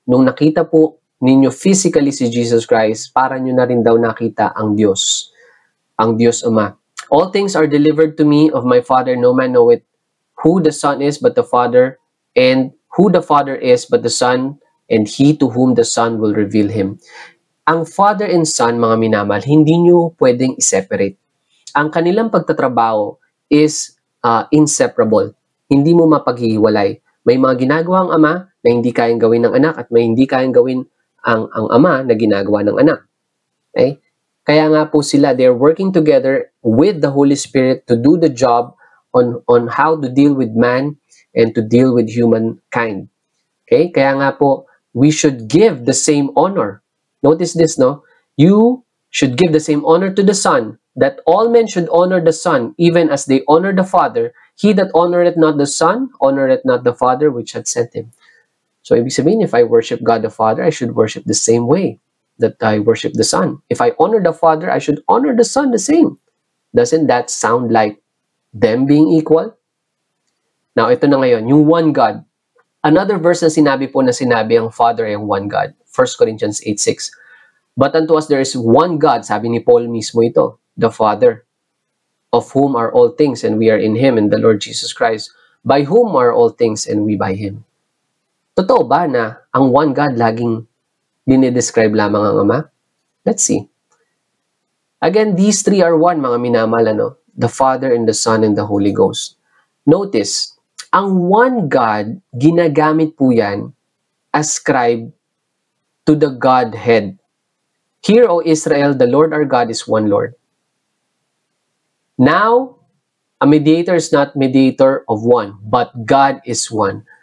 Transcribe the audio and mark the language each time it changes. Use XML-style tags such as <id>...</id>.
<tl>Nung nakita po ninyo physically si Jesus Christ, para nyo na rin daw nakita ang Diyos Ama.</tl> <en>All things are delivered to me of my Father. No man knoweth who the Son is but the Father, and who the Father is but the Son, and he to whom the Son will reveal him.</en> <tl>Ang Father and Son, mga minamahal, hindi nyo pwedeng i-separate. Ang kanilang pagtatrabaho is inseparable. Hindi mo mapaghihiwalay. May mga ginagawa ang Ama na hindi kayang gawin ng anak, at may hindi kayang gawin ang Ama na ginagawa ng anak.</tl> <en>Okay?</en> <tl>Kaya nga po sila,</tl> <en>they're working together with the Holy Spirit to do the job on how to deal with man and to deal with humankind. Okay?</en> <tl>Kaya nga po,</tl> <en>we should give the same honor. Notice this, no? You should give the same honor to the Son, that all men should honor the Son, even as they honor the Father. He that honoreth not the Son, honoreth not the Father which hath sent him. So,</en> <tl>ibig sabihin,</tl> <en>if I worship God the Father, I should worship the same way that I worship the Son. If I honor the Father, I should honor the Son the same. Doesn't that sound like them being equal?</en> <tl>Now, ito na ngayon, yung one God. Another verse na sinabi ang Father ay ang one God.</tl> <en>1 Corinthians 8:6. But unto us there is one God,</en> <tl>sabi ni Paul mismo ito,</tl> <en>the Father, of whom are all things, and we are in Him, and the Lord Jesus Christ, by whom are all things, and we by Him.</en> <tl>Totoo ba na ang one God laging dinidescribe lamang ang Ama?</tl> <en>Let's see. Again, these three are one, mga minamahal, ano? The Father and the Son and the Holy Ghost. Notice,</en> <tl>ang one God, ginagamit po yan,</tl> <en>ascribe to the Godhead. Hear, O Israel, the Lord our God is one Lord. Now, a mediator is not mediator of one, but God is one.</en>